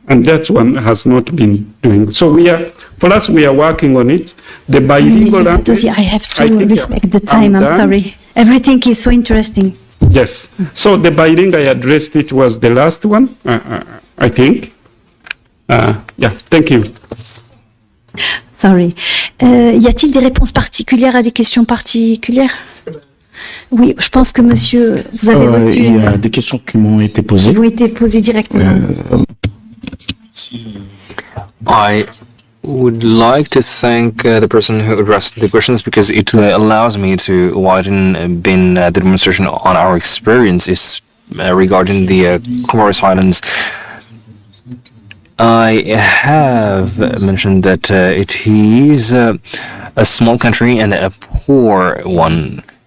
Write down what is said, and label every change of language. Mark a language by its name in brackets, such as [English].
[English] And that's one has not been doing. So for us, we are working on it. The bilingual language, I have to respect the time, I'm sorry. Everything is so interesting. Yes. So the bilingual, I addressed it, was the last one, I think. Thank you. Sorry. [French] Y a-t-il des réponses particulières à des questions particulières? Oui, je pense que monsieur, vous avez reçu... Il y a des questions qui m'ont été posées. Qui vous ont été posées directement. [English] I would like to thank the person who addressed the questions, because it allows me to widen the demonstration on our experiences regarding the Comoros Islands. I have mentioned that it is a small country and a poor one.